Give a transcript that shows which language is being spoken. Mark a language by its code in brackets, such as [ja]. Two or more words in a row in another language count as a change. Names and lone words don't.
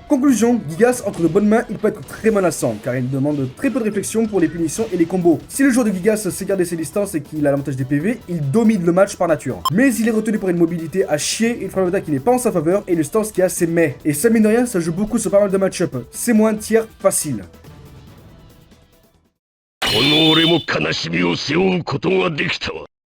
[fr] Conclusion, Gigas, entre de bonnes mains, il peut être très menaçant, car il demande très peu de réflexion pour les punitions et les combos. Si le joueur de Gigas sait garder ses distances et qu'il a l'avantage des PV, il domine le match par nature. Mais il est retenu par une mobilité à chier, une frappe d'attaque qui n'est pas en sa faveur, et une stance qui a ses mets. Et ça mine de rien, ça joue beaucoup sur pas mal de match-up. C'est moins tiers facile. [ja] この俺も悲しみを背負うことができたわ。